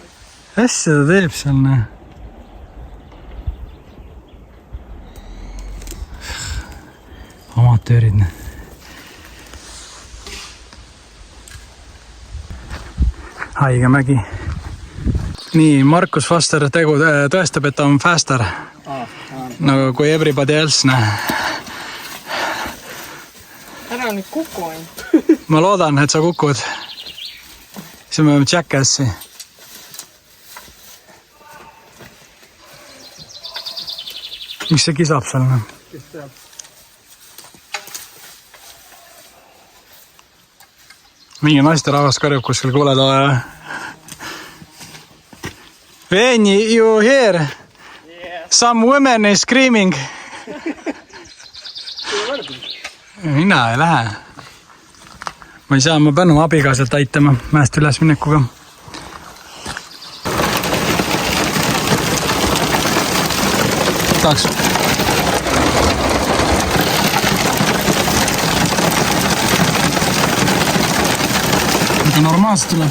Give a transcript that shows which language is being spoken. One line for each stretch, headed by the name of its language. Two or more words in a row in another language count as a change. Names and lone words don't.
Estonian: Hästi ta teeb seal näe. Amatöörid näe. Haige mägi. Nii, Markus Foster tõestab, et ta on faster. Nagu kui
English: everybody else
Estonian: näe. Ära nüüd kuku ainult. Ma loodan, et sa kukud. Siis me võime Jackassi. Mis see kisab seal? Kes teab? Mingi naisterahvas karjub kuskil kuuletala.
English: When you hear some women is screaming.
Estonian: Mina ei lähe. Ma ei saa, ma pean oma abikaasat aitama mäest üles minekuga. Tahaks. Aga normaalselt tuleb.